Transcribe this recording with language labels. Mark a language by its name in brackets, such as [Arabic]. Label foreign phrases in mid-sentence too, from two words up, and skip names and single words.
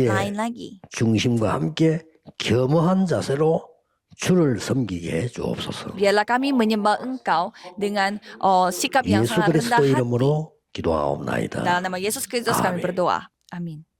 [Korean] 우리의 [Indonesian] lain lagi. [Korean] 중심과 함께 겸허한 자세로 주를 섬기게 해 주옵소서. [Indonesian] Biarlah kami menyembah Engkau dengan sikap yang [Korean] 예수 [Indonesian] sangat rendah [Korean] 그리스도 [Indonesian] hati. [Korean] 이름으로 기도하옵나이다. [Indonesian] Dalam nama Yesus Kristus kami [Korean] 아멘. [Indonesian] berdoa. Amin.